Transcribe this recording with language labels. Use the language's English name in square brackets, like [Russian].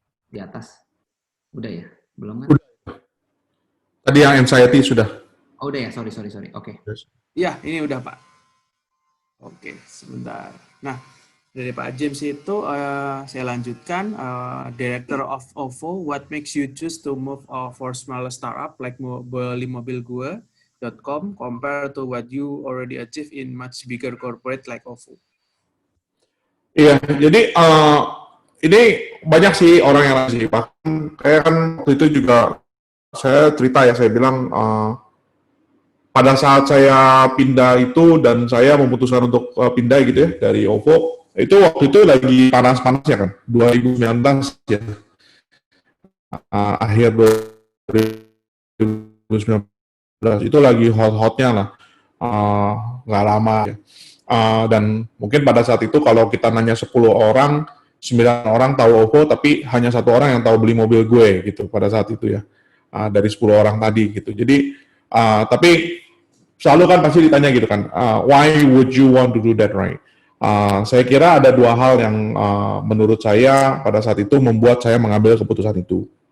[Indonesian] Di atas. Udah ya? Belum kan? Udah. Tadi yang anxiety sudah. Oh udah ya, sorry. Oke. Ya, ini udah Pak. Oke, sebentar. Nah, dari Pak James itu saya lanjutkan. [English] Director of OVO, what makes you choose to move for smaller startup like belimobilgue.com compared to what you already achieve in much bigger corporate like OVO? [Indonesian] Iya, jadi ini banyak sih orang yang ngasih. Bahkan kayak kan waktu itu juga saya cerita ya, saya bilang pada saat saya pindah itu dan saya memutuskan untuk pindah gitu ya dari OVO, itu waktu itu lagi panas-panasnya kan, 2019 ya, akhir 2019 itu lagi hot-hotnya lah, nggak lama ya. Dan mungkin pada saat itu kalau kita nanya 10 orang, 9 orang tahu OVO, tapi hanya 1 orang yang tahu beli mobil gue gitu pada saat itu ya, dari 10 orang tadi gitu. Jadi tapi selalu kan pasti ditanya gitu kan, [English] why would you want to do that, right? [Indonesian] Saya kira ada 2 hal yang menurut saya pada saat itu membuat saya mengambil keputusan itu.